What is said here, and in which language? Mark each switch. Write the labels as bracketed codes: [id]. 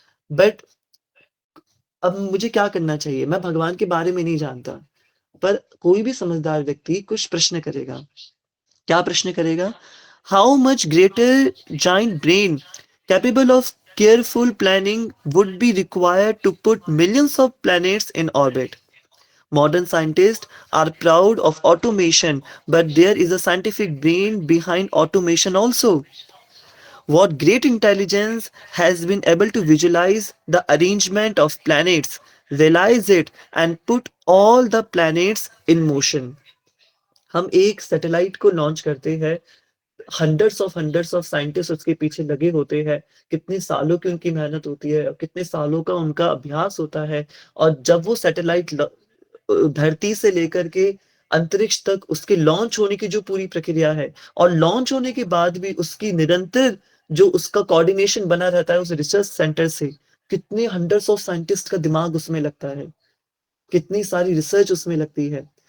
[hi] But अब मुझे क्या करना चाहिए? मैं भगवान के बारे में नहीं जानता, पर कोई भी समझदार व्यक्ति कुछ प्रश्न करेगा। क्या प्रश्न करेगा? [en] How much greater giant brain capable of careful planning would be required to put millions of planets in orbit? Modern scientists are proud of automation, but there is a scientific brain behind automation also. What great intelligence has been able to visualize the arrangement of planets, realize it, and put all the planets in motion. [hi] हम एक satellite को launch करते हैं, hundreds of scientist उसके पीछे लगे होते हैं, कितने सालों की उनकी मेहनत होती है, कितने सालों का उनका अभ्यास होता है, और जब वो सैटेलाइट धरती से लेकर के अंतरिक्ष तक उसके लॉन्च होने की जो पूरी प्रक्रिया है, और लॉन्च होने के बाद भी उसकी निरंतर जो उसका कोऑर्डिनेशन बना रहता है उस रिसर्च सेंटर से, कितने हंड्रेड्स ऑफ साइंटिस्ट का दिमाग उसमें लगता है, कितनी सारी रिसर्च उसमें लगती है।